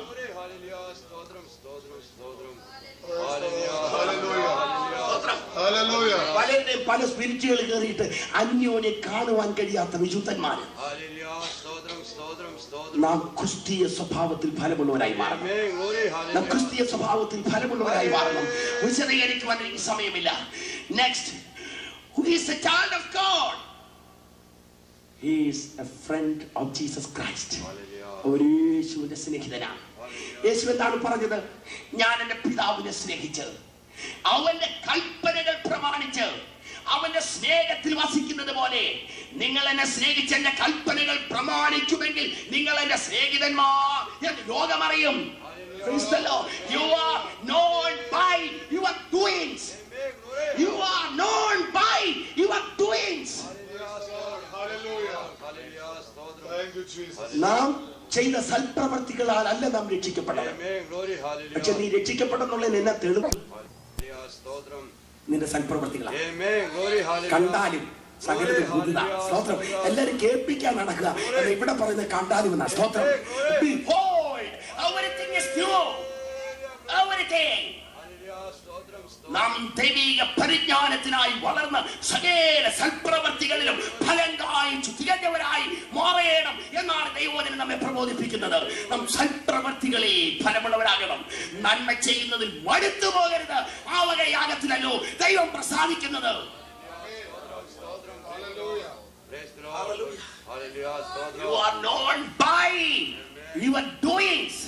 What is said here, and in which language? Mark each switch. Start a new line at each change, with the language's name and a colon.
English: Glory. Hallelujah. Stotram. Stotram. Stotram. Hallelujah. Hallelujah. Hallelujah.
Malayalam: പലരുടെയും പല സ്പിരിറ്റുകൾ കയറിയിട്ട് അന്യോന്യം കാണുവാൻ കഴിയാത്ത വിശുദ്ധന്മാര്.
English: Hallelujah. Stotram. Stotram. Stotram.
Malayalam: നാം ക്രിസ്തീയ സ്വഭാവത്തിൽ ഫലമുള്ളവരായി മാറണം.
English: Amen. Glory.
Malayalam: നാം
English: Hallelujah.
Malayalam: ക്രിസ്തീയ സ്വഭാവത്തിൽ ഫലമുള്ളവരായി മാറണം. വിശദീകരിക്കുവാൻ എനിക്ക് സമയമില്ല.
English: Next, who is a child of God? He is a friend of Jesus Christ. Hallelujah.
Malayalam: അവൻ യേശുവിന്റെ സ്നേഹിതനാണ്. യേശു എന്താണ് പറഞ്ഞത്? ഞാൻ എന്റെ പിതാവിനെ സ്നേഹിച്ച് അവന്റെ കൽപ്പനകൾ പ്രമാണിച്ച് അവന്റെ സ്നേഹത്തിൽ വസിക്കുന്നത് പോലെ നിങ്ങൾ എന്നെ സ്നേഹിച്ച് എന്റെ കൽപ്പനകൾ പ്രമാണിക്കുമെങ്കിൽ നിങ്ങൾ എന്റെ സ്നേഹിതന്മാർ എന്ന് ലോകമറിയും.
English: You are known by your doings. You are known by your doings. Hallelujah. Hallelujah. Stotram. Thank you, Jesus.
Malayalam: നാം ചെയ്ത സൽപ്രവർത്തികളാൽ അല്ല നാം രക്ഷിക്കപ്പെട്ടത്.
English: Amen. Glory.
Malayalam: പക്ഷെ നീ
English: Hallelujah.
Malayalam: രക്ഷിക്കപ്പെടുന്നുള്ളതിന് എന്നാ തെളിവ്?
English: Hallelujah. Stotram.
Malayalam: നിന്റെ സൽപ്രവർത്തികളാണ്.
English: Amen. Glory. Hallelujah.
Malayalam: കണ്ടാലും സകലതും പുതുതാ. സ്തോത്രം. എല്ലാരും കേൾപ്പിക്കാൻ നടക്കുക. അല്ല ഇവിടെ പറയുന്നത് കണ്ടാലും എന്നാ. സ്തോത്രം.
English: Behold, everything is new. Everything. Hallelujah. Stotram. Stotram.
Malayalam: നാം ദൈവിക പരിജ്ഞാനത്തിനായി വളർന്ന് സകല സൽപ്രവർത്തികളിലും ഫലം കായ്ച്ചു തികഞ്ഞവരായി മാറേണം എന്നാണ് ദൈവവചനം നമ്മെ പ്രബോധിപ്പിക്കുന്നത്. നാം സൽപ്രവർത്തികളിൽ ഫലമുള്ളവരാകണം. നന്മ ചെയ്യുന്നതിൽ മടുത്തു പോകരുത്. ആ വക യാഗത്തിലല്ലോ ദൈവം പ്രസാദിക്കുന്നത്.
English: Praise the Lord. Hallelujah. Stotram. You are known by your doings.